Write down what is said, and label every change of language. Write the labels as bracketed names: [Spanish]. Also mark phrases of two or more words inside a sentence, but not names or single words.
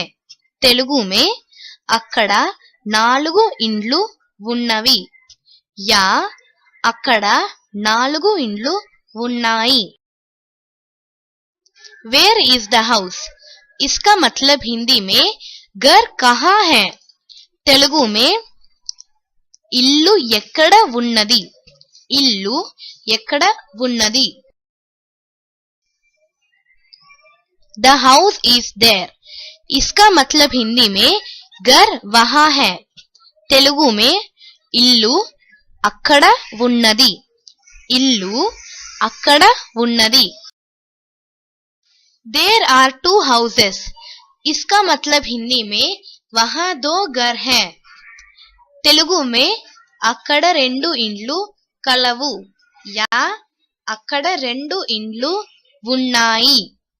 [Telugu] తెలుగు में అక్కడ నాలుగు ఇండ్లు ఉన్నవి. యా అక్కడ నాలుగు ఇండ్లు ఉన్నాయి. [English] Where is the house? [Hindi] इसका मतलब हिंदी में घर कहाँ है. [Telugu] తెలుగు में ఇల్లు ఎక్కడ ఉన్నది. ఇల్లు ఎక్కడ ఉన్నది. [English] The house is there. [Hindi] इसका मतलब हिंदी में घर वहाँ है. [Telugu] తెలుగు में ఇల్లు అక్కడ ఉన్నది. ఇల్లు అక్కడ ఉన్నది. [English] There are two houses. [Hindi] इसका मतलब हिंदी में वहाँ दो घर हैं. [Telugu] తెలుగు में అక్కడ రెండు ఇండ్లు కలవు. యా అక్కడ రెండు ఇండ్లు ఉన్నాయి.